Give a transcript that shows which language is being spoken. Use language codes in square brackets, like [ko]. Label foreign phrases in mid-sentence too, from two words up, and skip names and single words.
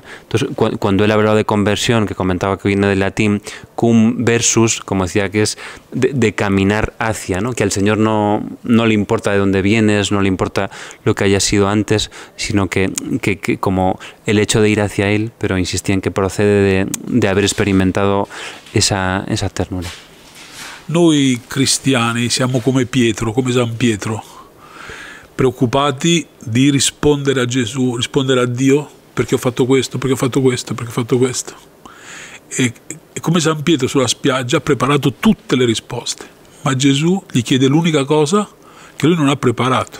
[es] Entonces, cuando él hablaba de conversión, que comentaba que viene del latín, [la] cum versus, [es] como decía, que es de caminar hacia, ¿no? Que al Señor no le importa de dónde vienes, no le importa lo que haya sido antes, sino que como el hecho de ir hacia Él, pero insistía en que procede de haber experimentado esa ternura. [it] Noi cristiani siamo come Pietro, come San Pietro, preoccupati di rispondere a Gesù, rispondere a Dio, perché ho fatto questo, perché ho fatto questo, perché ho fatto questo. E come San Pietro sulla spiaggia ha preparato tutte le risposte, ma Gesù gli chiede l'unica cosa che lui non ha preparato.